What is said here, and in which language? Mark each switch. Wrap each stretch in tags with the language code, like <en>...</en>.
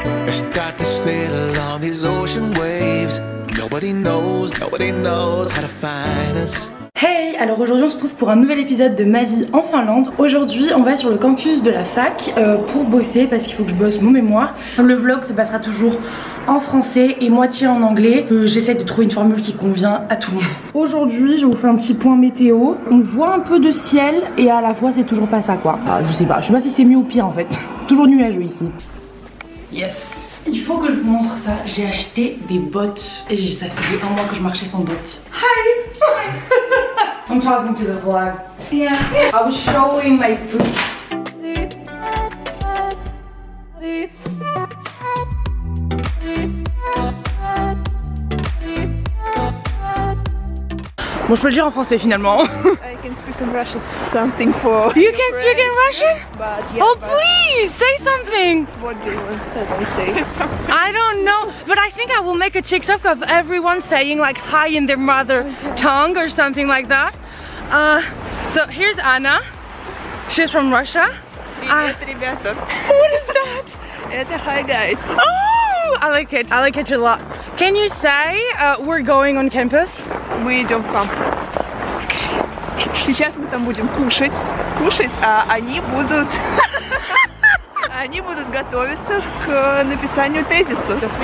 <en>Start to sail along these ocean waves. Nobody knows how to find us.</en> <fr>Hey, alors aujourd'hui on se retrouve pour un nouvel épisode de ma vie en Finlande. Aujourd'hui on va sur le campus de la fac pour bosser parce qu'il faut que je bosse mon mémoire. Le vlog se passera toujours en français et moitié en anglais. J'essaie de trouver une formule qui convient à tout le monde. Aujourd'hui je vous fais un petit point météo. On voit un peu de ciel et à la fois c'est toujours pas ça quoi. Je sais pas si c'est mieux ou pire en fait. Toujours nuageux ici. Yes. Il faut que je vous montre ça. J'ai acheté des bottes et ça faisait un mois que je marchais sans bottes.</fr> <en>Hi. I'm talking to the vlog. Yeah. I was showing my boots.</en> <fr>Bon, je peux le dire en français finalement.</fr> <en>I can speak in Russian something for You can speak in Russian? But yeah, oh please, say something. What do you want that I say? I don't know, but I think I will make a TikTok of everyone saying like hi in their mother tongue or something like that. So here's Anna. She's from Russia.</en> <ru>Привет, ребята.</ru> <en>What is that?</en> <ru>Это</ru> <en>hi guys. Oh, I like it. I like it a lot. Can you say we're going on campus?</en> <ru>Мы идем в кампус. Сейчас мы там будем кушать, а они будут готовиться к написанию тезиса.</ru>